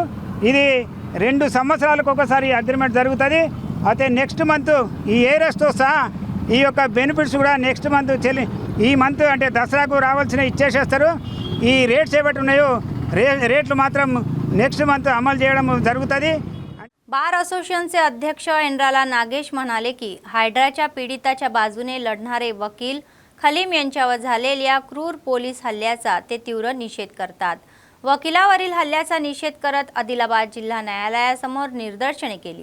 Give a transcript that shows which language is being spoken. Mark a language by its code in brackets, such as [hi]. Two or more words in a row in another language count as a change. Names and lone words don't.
[te] ఇది 2 సంవత్సరాలకు ఒకసారి అగ్రిమెంట్ జరుగుతుంది. అయితే [en] next month [te] ఈ ఏరియస్తో సహా ఈ యొక్క బెనిఫిట్స్ కూడా [en] next month [te] ఈ మంత్ అంటే దసరాకు రావాల్సిన ఇచ్చేసేస్తారు. ఈ రేట్స్ ఏవైతే ఉన్నాయో రేట్లు మాత్రం [en] next month [te] అమలు చేయడం జరుగుతుంది. [mr] बार असोसिएशनचे अध्यक्ष एनराला नागेश म्हणाले की हायड्राच्या पीडिताच्या बाजूने लढणारे वकील खलीम यांच्यावर झालेल्या क्रूर पोलीस हल्ल्याचा ते तीव्र निषेध करतात. वकिलावरील हल्ल्याचा निषेध करत आदिलाबाद जिल्हा न्यायालयासमोर निदर्शने केली.